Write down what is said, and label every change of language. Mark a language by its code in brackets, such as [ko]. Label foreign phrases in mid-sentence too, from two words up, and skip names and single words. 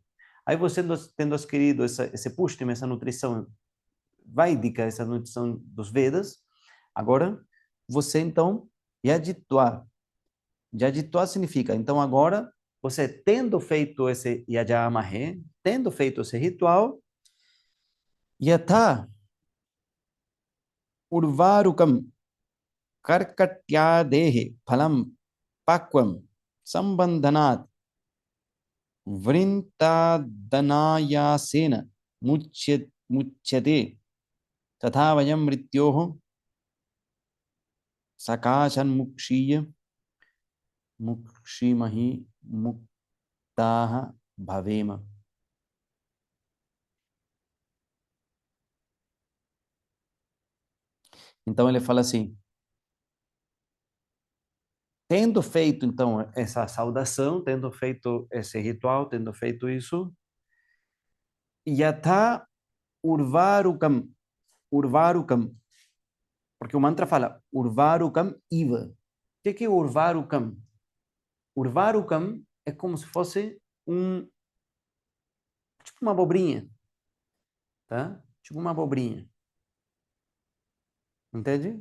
[pt] Aí você tendo adquirido esse pushtim, essa nutrição Védica, essa nutrição dos Vedas, agora você então yajitva. Yajitva significa, então agora você tendo feito esse yajamahe, tendo feito esse ritual, [sa] yatha उर्वारुकं कर्कट्यादेहे फलं पक्वं सम्बन्धनात् वृन्तादनायासेन मुच्यते तथा वयं मृत्योः सकाशन्मुक्षीय मुक्षीमहि मुक्ताः भवेम. [pt] Então ele fala assim, tendo feito então essa saudação, tendo feito esse ritual, tendo feito isso, [sa] यथा उर्वारुकम् उर्वारुकम्, [pt] porque o mantra fala [sa] उर्वारुकम् इव. [pt] O que é urvarukam? Urvarukam é como se fosse tipo uma abobrinha, tá? Tipo uma abobrinha, entende?